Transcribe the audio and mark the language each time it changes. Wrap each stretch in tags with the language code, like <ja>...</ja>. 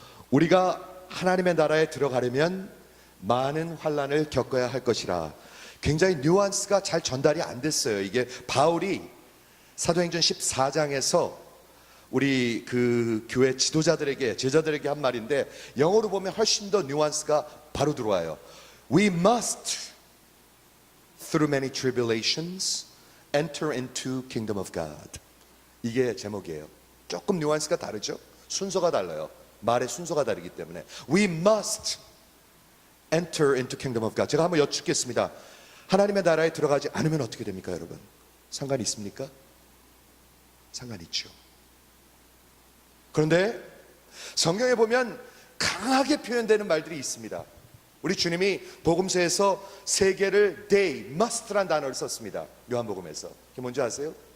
<ko>우리가 하나님의 나라에 들어가려면 많은 환난을 겪어야 할 것이라. 굉장히 뉘앙스가 잘 전달이 안 됐어요. 이게 바울이 사도행전 14장에서 우리 그 교회 지도자들에게, 제자들에게 한 말인데, 영어로 보면 훨씬 더 뉘앙스가 바로 들어와요.</ko> <en>We must through many tribulations enter into kingdom of God.</en> <ko>이게 제목이에요. 조금 뉘앙스가 다르죠? 순서가 달라요. 말의 순서가 다르기 때문에.</ko> <en>We must enter into kingdom of God.</en> <ko>제가 한번 여쭙겠습니다. 하나님의 나라에 들어가지 않으면 어떻게 됩니까, 여러분? 상관이 있습니까? 상관이 있죠. 그런데 성경에 보면 강하게 표현되는 말들이 있습니다. 우리 주님이 복음서에서 세 개를 they, must란 단어를 썼습니다. 요한복음에서. 그게 뭔지 아세요?</ko>